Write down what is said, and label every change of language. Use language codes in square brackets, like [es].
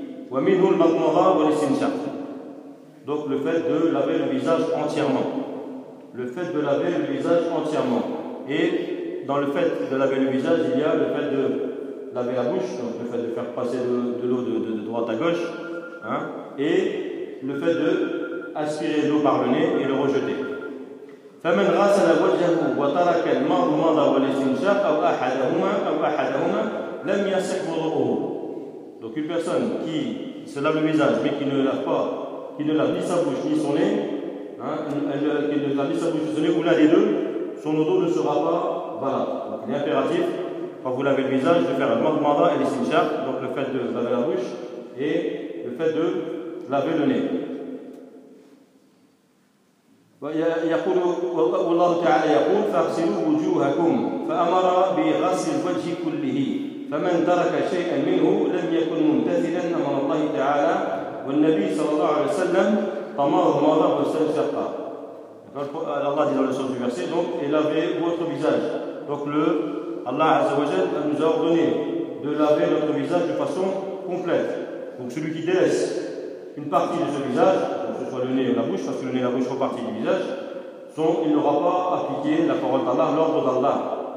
[ar] ومنه المضمضة والاستنشاق. [fr] Donc, le fait de laver le visage entièrement. Le fait de laver le visage entièrement. Et dans le fait de laver le visage, il y a le fait de laver la bouche, donc le fait de faire passer de l'eau de droite à gauche, et le fait de aspirer l'eau par le nez et le rejeter. [ar] فمن غسل وجهه وترك المضمضة والاستنشاق أو أحدهما لم يصح وضوءه. [fr] Donc une personne qui se lave le visage mais qui ne lave ni sa bouche ni son nez ou l'un des deux, son odeur ne sera pas valable. Donc il est impératif quand vous lavez le visage, de faire la marmada et l'istinchar, donc le fait de laver la bouche et le fait de laver le nez. [ar] يقول والله تعالى يقول فاغسلوا وجوهكم فأمر بغسل الوجه كله فمن ترك شيئا منه لم يكن ممتثلا أمر الله تعالى والنبي صلى الله عليه وسلم تمضمض واستنشق. [fr] الله dit dans le sens du verset, donc et lavez votre visage. Donc le Allah [ar] عز وجل [fr] nous a ordonné de laver notre visage de façon complète. Donc celui qui délaisse une partie de ce visage, que ce soit le nez ou la bouche, parce que le nez et la bouche font partie du visage, sont, il n'aura pas appliqué la parole d'Allah, l'ordre d'Allah.